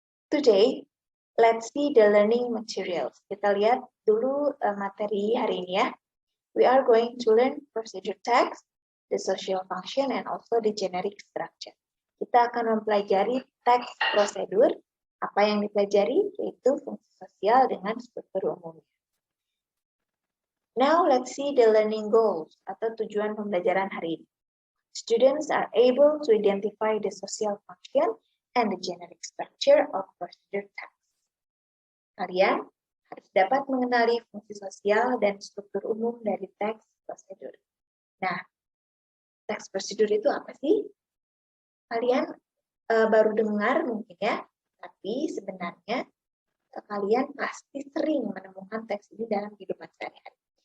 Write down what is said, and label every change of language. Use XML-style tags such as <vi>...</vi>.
<en>Today, let's see the learning materials.</en> <id>Kita lihat dulu materi hari ini ya.</id> <en>We are going to learn procedure text, the social function, and also the generic structure.</en> <id>Kita akan mempelajari teks prosedur. Apa yang dipelajari yaitu fungsi sosial dengan struktur umumnya.</id> <en>Now let's see the learning goals</en> <id>atau tujuan pembelajaran hari ini.</id> <en>Students are able to identify the social function and the generic structure of procedure text.</en> <id>Kalian harus dapat mengenali fungsi sosial dan struktur umum dari teks prosedur. Nah, teks prosedur itu apa sih? Kalian baru dengar mungkin ya, tapi sebenarnya kalian pasti sering menemukan teks ini dalam kehidupan sehari-hari.</id>